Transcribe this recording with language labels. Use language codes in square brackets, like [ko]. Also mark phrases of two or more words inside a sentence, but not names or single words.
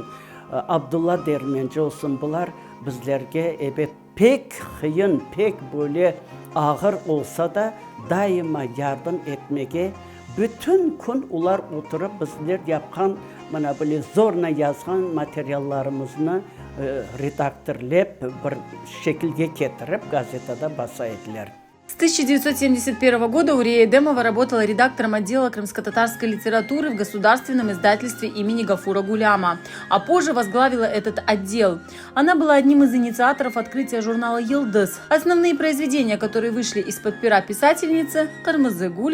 [crh] Abdullah Dermenci olsun, bunlar bizlerge evet pek kıyın, pek böyle ağır olsa da daima yardım etmeye, bütün gün ular oturup bizler yapkan, bana böyle zorla yazgan materyallarımızı redaktörlep bir şekilde getirip gazetede basaydılar. [ru] С 1971 года Урия Эдемова работала редактором отдела крымско-татарской литературы в государственном издательстве имени Гафура Гуляма, а позже возглавила этот отдел. Она была одним из инициаторов открытия журнала «Йылдыз». Основные произведения, которые вышли из-под пера писательницы – «Кырмызы гуль.